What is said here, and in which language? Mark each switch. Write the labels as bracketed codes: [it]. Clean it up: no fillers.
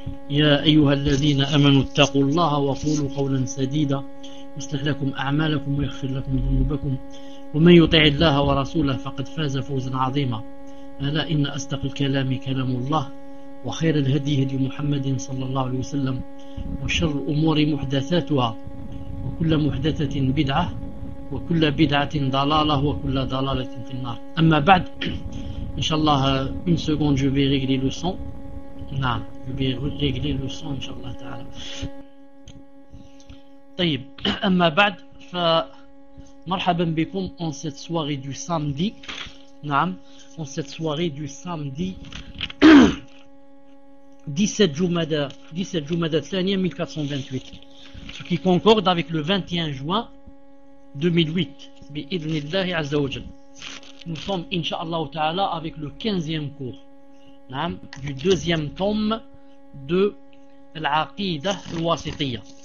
[ar] يا أيها الذين آمنوا اتقوا الله وقولوا قولا سديدا يصلح لكم أعمالكم ويغفر لكم ذنوبكم، ومن يطع الله ورسوله فقد فاز فوزا عظيما. ألا إن أصدق الكلام كلام الله، وخير الهدي هدي محمد صلى الله عليه وسلم، وشر الأمور محدثاتها، وكل محدثة بدعة، وكل بدعة ضلالة، وكل ضلالة في النار. أما بعد، إن شاء الله [fr] une seconde je vais régler le son. نعم je vais régler le son [ar] إن شاء الله تعالى. طيب أما بعد ف مرحبا بكم [fr] en cette soirée du samedi. نعم en cette soirée du samedi 17 Jumada الثانية 1428، ce qui concorde avec le 21 juin 2008 [ar] بإذن الله عز وجل. [fr] Nous sommes inshallah ta'ala avec le 15e cours نعم du deuxième tome de العقيدة الواسطية.